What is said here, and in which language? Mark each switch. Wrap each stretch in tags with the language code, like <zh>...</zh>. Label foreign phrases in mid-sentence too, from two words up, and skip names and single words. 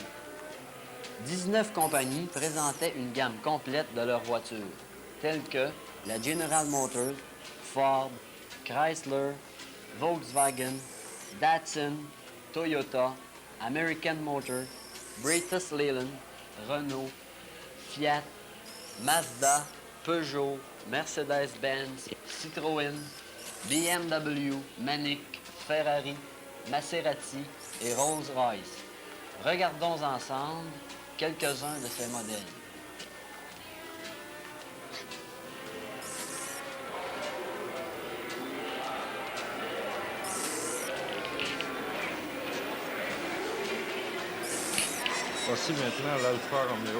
<fr>19 compagnies présentaient une gamme complète de leurs voitures, telles que la General Motors, Ford, Chrysler, Volkswagen, Datsun, Toyota, American Motor, British Leyland, Renault, Fiat, Mazda, Peugeot, Mercedes-Benz, Citroën, BMW, Manic, Ferrari, Maserati et Rolls-Royce. Regardons ensemble quelques-uns de ces modèles. Voici maintenant l'Alfa Romeo.</fr>